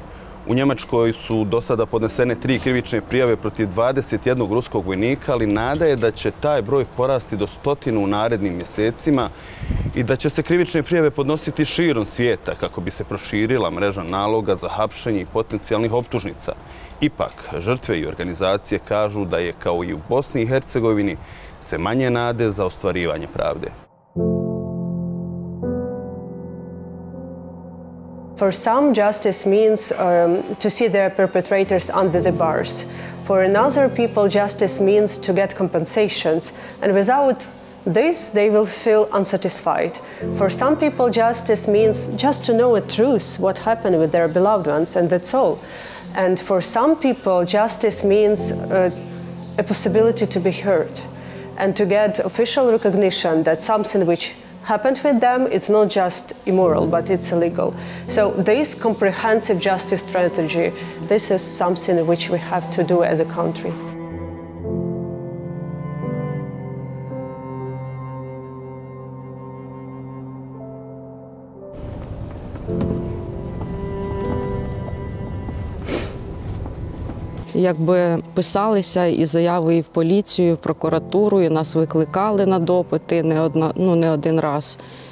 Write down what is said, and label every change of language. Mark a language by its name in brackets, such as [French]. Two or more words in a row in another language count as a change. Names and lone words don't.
[Bosnian] U Njemačkoj su do sada podnesene 3 krivične prijave protiv 21 ruskog vojnika, ali nada je da će taj broj porasti do 100 u narednim mjesecima i da će se krivične prijave podnositi širom svijeta kako bi se proširila mreža naloga za hapšenje i potencijalnih optužnica. Ipak, žrtve i organizacije kažu da je, kao i u Bosni i Hercegovini, sve manje nade za ostvarivanje pravde. [English] For some, justice means to see their perpetrators under the bars. For another people, justice means to get compensations. And without this, they will feel unsatisfied. For some people, justice means just to know the truth, what happened with their beloved ones, and that's all. And for some people, justice means a possibility to be heard and to get official recognition that something which happened with them, it's not just immoral, but it's illegal. So this comprehensive justice strategy, this is something which we have to do as a country. [Ukrainian] Якби писалися і заяви і в поліцію, і в прокуратуру, і нас викликали на допити не один раз.